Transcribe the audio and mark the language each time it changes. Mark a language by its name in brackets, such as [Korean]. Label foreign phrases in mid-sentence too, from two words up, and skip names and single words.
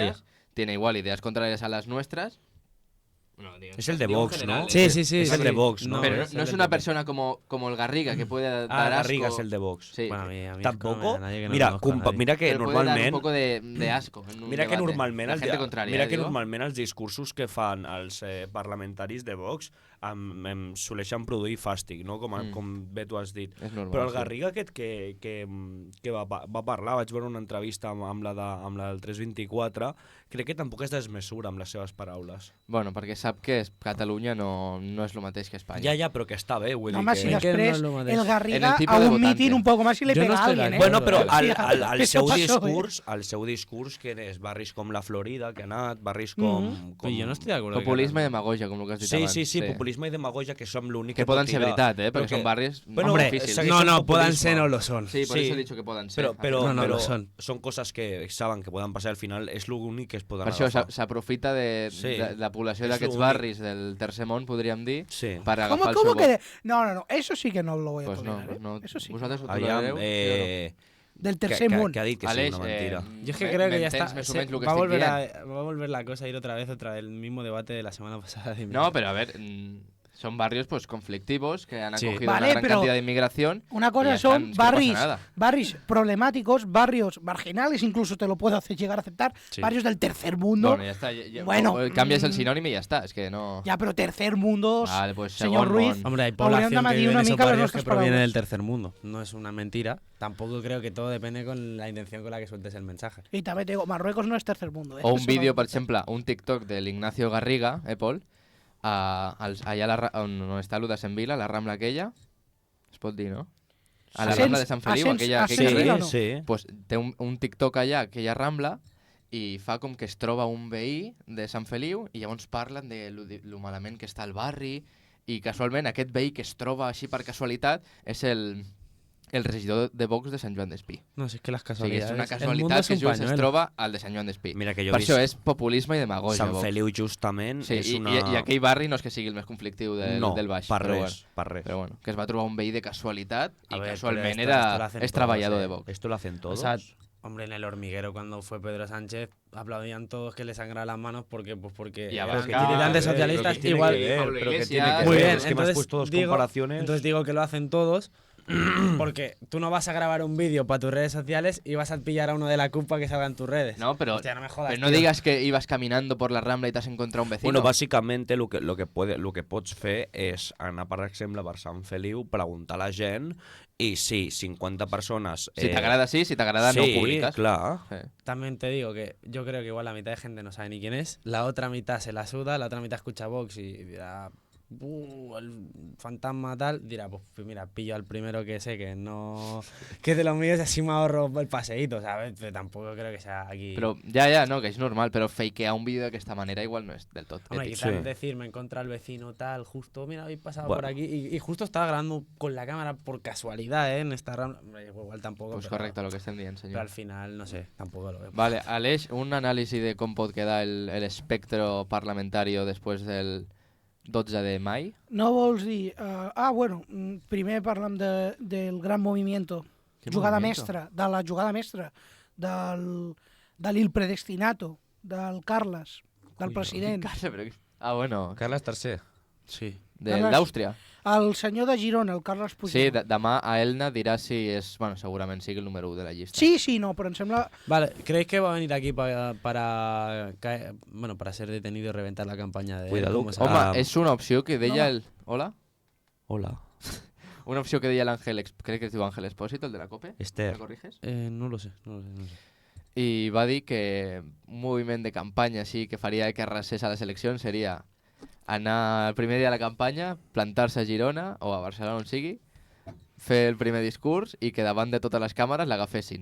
[Spanish] ideas, tiene igual ideas contrarias a las nuestras. Bueno, Es el de digo en Vox, general, ¿no? Sí, sí, sí. Es el sí. de Vox, ¿no? Pero es no es el una PP. persona como el Garriga que puede dar Garriga asco. es el de Vox. Sí, Bueno, a mí es que no me Tampoco. da nadie que no Mira, conozco a nadie. mira que pero puede dar un [Catalan] normalment... [Spanish] poco de asco en un Mira que debate. [Catalan] normalment, [Spanish] la gente contraria, mira que digo. [Catalan] normalment els discursos que fan els parlamentaris de Vox em soleixen produir fàstic, no? Com bé tu has dit. És normal, Però el sí. Garriga aquest que va parlar, vaig veure una entrevista amb la del 324, crec que tampoc es desmesura amb les seves paraules. Bueno, perquè sap que Catalunya no és el mateix que Espanya. Ja, però que està bé, vull No, dir home, que... si [Spanish] Es que no [Catalan] després [Spanish] es lo más de- el En Garriga el tipo a de un votante. mitin un poco más y le Yo no pega a estoy de alguien, ¿eh? acuerdo. [Catalan] Bueno, però Hòstia, el això seu [Spanish] passó, [Catalan] discurs, que és barris com la Florida, que ha anat, barris com... [Spanish] Pero yo no estoy de acuerdo. [Catalan] Populisme i demagogia, com el que has dit Sí, abans. sí, sí, populisme i demagogia, que som l'únic Que poden ser pot tirar. veritat, perquè són barris Bueno, molt [Spanish] hombre, [Catalan] difícils. segueix No, sent [Spanish] no, puedan [Catalan] populisme. [Spanish] ser o lo son. Sí, por Sí. eso he dicho que [Catalan] poden ser. Però No, però [Spanish] lo son. [Catalan] són coses que saben que poden passar al final, és l'únic que es poden Per això agafar. s'aprofita de Sí. la població És d'aquests l'únic. barris del tercer món, podríem dir, Sí. per [Spanish] ¿Cómo, [Catalan] agafar el [Spanish] cómo [Catalan] seu [Spanish] que...? [Catalan] vot. [Spanish] No, eso sí que no lo voy a Pues no, tolerar, pues ¿eh? no. Eso sí. [Catalan] Vosaltres ho Aviam, tolerareu? [Spanish] Del [Catalan] que, [Spanish] tercer [Catalan] que, [Spanish] mundo. [Catalan] que ha dit que sí, Aleix, [Spanish] una mentira. Yo es que creo que ya está. [Catalan] Més o [Spanish] se- [Catalan] menys el que [Spanish] va, a [Catalan] estic [Spanish] volver [Catalan] dient. [Spanish] va a volver la cosa a ir otra vez el mismo debate de la semana pasada. de No, pero a ver, son barrios pues conflictivos que han Sí. acogido Vale, una gran pero cantidad de inmigración. Una y cosa ya son están, es que no pasa barrios, nada. barrios problemáticos, barrios marginales, incluso te lo puedo llegar a aceptar, Sí. barrios del tercer mundo. Bueno, ya está. Bueno, cambias el mm, sinónimo y ya está. Es que no. Ya, pero tercer mundo, Vale, pues señor [Catalan] segon [Spanish] Ruiz. [Catalan] món. [Spanish] Hombre, hay [Catalan] Hauríem de [Spanish] población que [Catalan] medir [Spanish] vive en [Catalan] una [Spanish] esos [Catalan] mica les [Spanish] barrios que [Catalan] nostres [Spanish] proviene paraules. del tercer mundo. No es una mentira. Tampoco creo que todo depende con la intención con la que sueltes el mensaje. Y también te digo, Marruecos no es tercer mundo. [Catalan] O un [Spanish] Eso [Catalan] vídeo, [Spanish] no- [Catalan] per exemple, un TikTok del Ignacio Garriga, Paul, allà on està l'U de Sant Vila, la Rambla aquella, es pot dir, no? A la Ascens- Rambla de Sant Feliu, ascens- aquell ascens carrer, Vila o no? sí. pues, té un TikTok allà, aquella Rambla, i fa com que es troba un veí de Sant Feliu i llavors parlen de lo malament que està el barri i casualment aquest veí que es troba així per casualitat és el regidor de Vox de Sant Joan d'Espí. [Spanish] No, si es que las [Catalan] O sigui, [Spanish] casualidades. [Catalan] és una [Spanish] el mundo [Catalan] casualitat [Spanish] es [Catalan] que [Spanish] un [Catalan] just es [Spanish] pañuelo. [Catalan] troba al de Sant Joan d'Espí. Mira que jo Per he això vist és populisme i demagogia, Sant Vox. Feliu justament Sí, és una... i aquell barri no és que sigui el més conflictiu no, del Baix. per però res, per res. Però bueno, que es va trobar un veí de casualitat [Spanish] A [Catalan] i [Spanish] ver, [Catalan] casualment [Spanish] pero esto lo [Catalan] era [Spanish] hacen [Catalan] és [Spanish] todos, [Catalan] treballador de Vox. [Spanish] Esto lo hacen O todos. sea, hombre, en el hormiguero cuando fue Pedro Sánchez aplaudían todos que le sangraran las manos porque Y eran Abascal, militantes pero socialistas que tiene igual. que ver, pero que Iglesias, tiene que Muy ver, bien, es que me has puesto dos comparaciones. entonces digo que lo hacen todos porque tú no vas a grabar un vídeo para tus redes sociales y vas a pillar a uno de la CUP para que salga en tus redes. No, pero, Hostia, no me jodas, pero no tío. digas que ibas caminando por la Rambla y te has encontrado un vecino. [Catalan] Bueno, bàsicament lo que pots fer és anar, per exemple, per Sant Feliu, preguntar a la gent i sí, 50 persones... Si t'agrada sí, si t'agrada no ho sí, publiques. clar. Sí. [Spanish] También te digo que yo creo que igual la mitad de gente no sabe ni quién es, la otra mitad se la suda, la otra mitad escucha Vox y dirá, el fantasma tal, dirá, pues mira, pillo al primero que sé que no... que de los míos así me ahorro el paseíto, ¿sabes? Pero tampoco creo que sea aquí... [Catalan] Però ja, no, que és normal, però fakear un vídeo d'aquesta manera igual no és del tot [Spanish] Hombre, [Catalan] ètic. [Spanish] quizás Sí. decir, me encontré al vecino tal, justo, mira, habéis pasado Bueno. por aquí y justo estaba grabando con la cámara por casualidad, ¿eh? En esta rambla. Hombre, igual tampoco, Pues pero, [Catalan] correcte, el que estem dient, [Spanish] pero [Catalan] senyor. [Spanish] al final, no sé, tampoco lo veo. [Catalan] Vale, Aleix, un anàlisi de com pot quedar [Spanish] el espectro parlamentario después del [Catalan] 12 de mai. No vols dir... bueno, primer parlem [Spanish] del gran movimiento. [Catalan] Quin Jugada movimiento? mestra, de la jugada mestra, de l'Il Predestinato, del Carles, del president. Bueno, Carles III. Sí. Carles- d'Àustria. El senyor de Girona, el Carles Sí, Puigdemont. demà a Elna dirà si és... Bueno, segurament sigui el número 1 de la llista. Sí, no, però em sembla... Vale, [Spanish] ¿creéis que va a venir aquí para ser detenido y reventar la campaña de... Cuidado. ¿cómo se [Catalan] Home, [Spanish] llama? [Catalan] és una opció que deia No. el... Hola? Hola. Una opció que deia l'Àngel... Crec que es diu Àngel Espósito, el de la COPE. Esther. [Spanish] ¿Me corriges? No lo sé. [Catalan] I va dir que un moviment de campanya així que faria que arrasés a les eleccions seria anar el primer dia de la campanya, plantar-se a Girona o a Barcelona on sigui, fer el primer discurs i que davant de totes les càmeres l'agafessin.